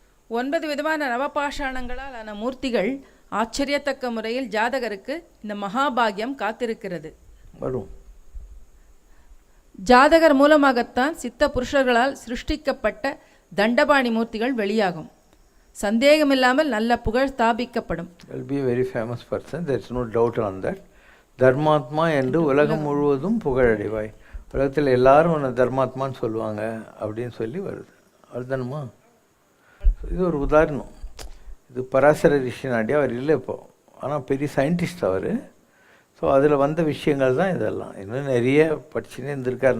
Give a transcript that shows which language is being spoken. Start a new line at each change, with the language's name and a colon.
Tamil: 9 விதமான நவபாஷாணங்களால் ஆன மூர்த்திகள் ஆச்சரியத்தக்க முறையில் ஜாதகருக்கு இந்த மகாபாகியம் காத்திருக்கிறது. வரும். ஜாதகர் மூலமாகத்தான் சித்த புருஷர்களால் சிருஷ்டிக்கப்பட்ட தண்டபாணி மூர்த்திகள் வெளியாகும். சந்தேகமில்லாமல் நல்ல புகழ் ஸ்தாபிக்கப்படும்.
English: Will be a very famous person, there is no doubt on that.
Tamil: தர்மாத்மா என்று உலகம் முழுவதும் புகழடைவாய். உலகத்தில் எல்லாரும் உன்னை தர்மாத்மான்னு சொல்லுவாங்க அப்படின்னு சொல்லி வருது. அதுதானுமா? இது ஒரு உதாரணம். இது பராசர ரிஷி நாடி அவர் இல்லை இப்போ, ஆனால் பெரிய சயின்டிஸ்ட் அவர். ஸோ அதில் வந்த விஷயங்கள் தான் இதெல்லாம். இன்னும் நிறைய படிச்சுன்னே இருந்திருக்காரு.